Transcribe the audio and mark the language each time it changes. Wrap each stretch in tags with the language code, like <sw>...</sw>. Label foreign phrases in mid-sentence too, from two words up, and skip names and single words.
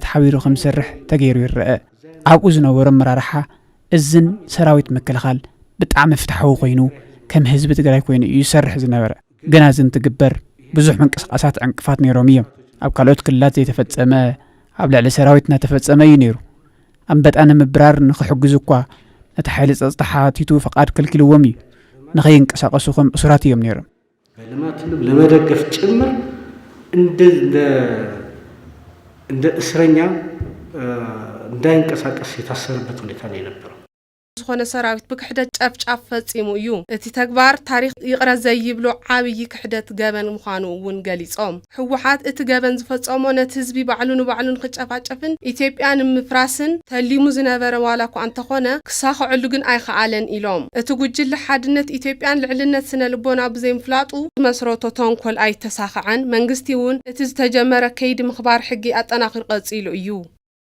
<ti>ሓቢሩ ከም ዝሰርሕ ተገይሩ ይረአ ኣብኡ ዝነበሩ መራርሓ እዝን ሰራዊት ምክልኻል ብጣዕሚ ፍትሓዊ ኮይኑ ከም ህዝቢ ትግራይ ኮይኑ እዩ ይሰርሕ ዝነበረ ግና ዝን ትግበር ብዙሕ መንቀሳቐሳት ዕንቅፋት ነይሮም እዮም ኣብ ካልኦት ክልላት ዘይተፈጸመ ኣብ ልዕሊ ሰራዊትና ተፈጸመ እዩ ነይሩ ኣንበጣ ንምብራር ንኽሕግዙ እኳ ነቲ ሓይሊ ጸጥታ ሓቲቱ ፈቃድ ከልኪልዎም እዩ ንኸይንቀሳቐሱ ከም እሱራት እዮም ነይሮም</ti> <am>ልማትንም ለመደገፍ ጭምር እንደ እስረኛ እንዳይንቀሳቀስ የታሰረበት ሁኔታ ነው የነበረው</am> <ti>ዝኾነ ሰራዊት ብክሕደት ጨፍጫፍ ፈጺሙ እዩ እቲ ተግባር ታሪኽ ይቕረጽ ዘይብሎ ዓብይ ክሕደት ገበን ምዃኑ እውን ገሊጾም ህወሓት እቲ ገበን ዝፈጸሞ ነቲ ህዝቢ ባዕሉን ባዕሉን ክጨፋጨፍን ኢትዮጵያ ንምፍራስን ተሊሙ ዝነበረ ዋላ እኳ እንተኾነ ክሳኽዐሉ ግን ኣይከኣለን ኢሎም እቲ ጉጅለ ሓድነት ኢትዮጵያን ልዕልነት ስነ ልቦና ብዘይምፍላጡ መስረቶ ተንኮል ኣይተሳኽዐን መንግስቲ እውን እቲ ዝተጀመረ ከይዲ ምኽባር ሕጊ ኣጠናኺሩ ቀጺሉ እዩ</ti>